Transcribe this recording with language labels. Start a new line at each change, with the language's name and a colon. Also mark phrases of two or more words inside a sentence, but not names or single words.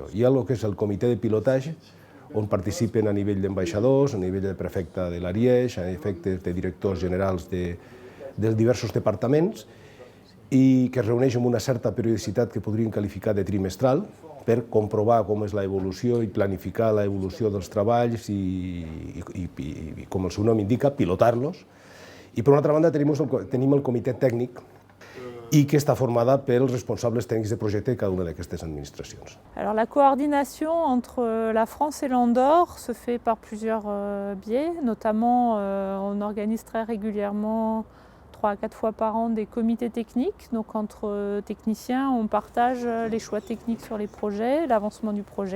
Catalan: Hi ha el que és el comitè de pilotatge, on participen a nivell d'ambaixadors, a nivell de prefecte de l'Ariège, a nivell de directors generals dels diversos departaments, i que es reuneix amb una certa periodicitat que podríem qualificar de trimestral, per comprovar com és l'evolució i planificar l'evolució dels treballs i, com el seu nom indica, pilotar-los. I per una altra banda tenim el comitè tècnic i que està formada pels responsables tècnics de projecte de cada una d'aquestes administracions.
French: Alors, la coordination entre la France et l'Andorre se fait par plusieurs biais, notamment on organise très régulièrement 3 à 4 fois par an des comités techniques. Donc entre techniciens, on partage les choix techniques sur les projets, l'avancement du projet.